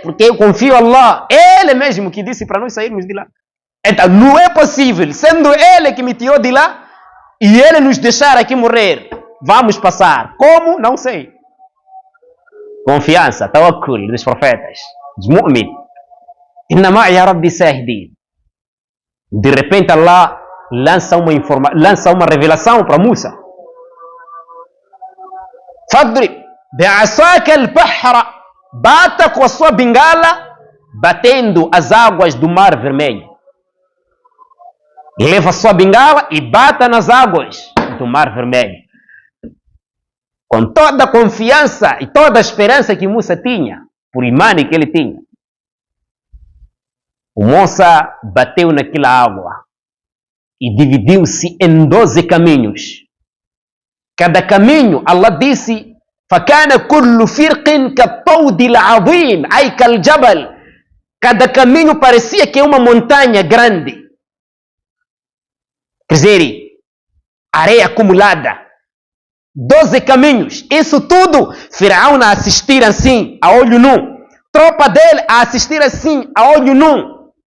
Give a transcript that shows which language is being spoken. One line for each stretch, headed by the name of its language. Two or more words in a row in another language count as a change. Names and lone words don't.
Portuguese: Porque eu confio em Allah. Ele mesmo que disse para nós sairmos de lá. Então não é possível, sendo Ele que me tirou de lá, e Ele nos deixar aqui morrer. Vamos passar. Como? Não sei. Confiança, tawakkul dos profetas, dos mu'min.
Arabic: إن معي ربي سيهدين.
Portuguese: De repente Allah lança uma revelação para Musa.
Arabic: اضرب بعصاك البحر,
Portuguese: bata com a sua bengala, batendo as águas do Mar Vermelho. Leva a sua bengala e bata nas águas do Mar Vermelho. Com toda a confiança e toda a esperança que Musa tinha, por imani que ele tinha. O Musa bateu naquela água e dividiu-se em 12 caminhos. Cada caminho, Allah disse,
Arabic: فَكَانَ كُلُّ فِرْقٍ كَالطَّوْدِ الْعَظِيمِ أي كالجبل.
Portuguese: Cada caminho parecia que é uma montanha grande. Quer dizer, areia acumulada. 12 caminhos. Isso tudo, Firaun a assistir assim, a olho nu. Tropa dele a assistir assim, a olho nu.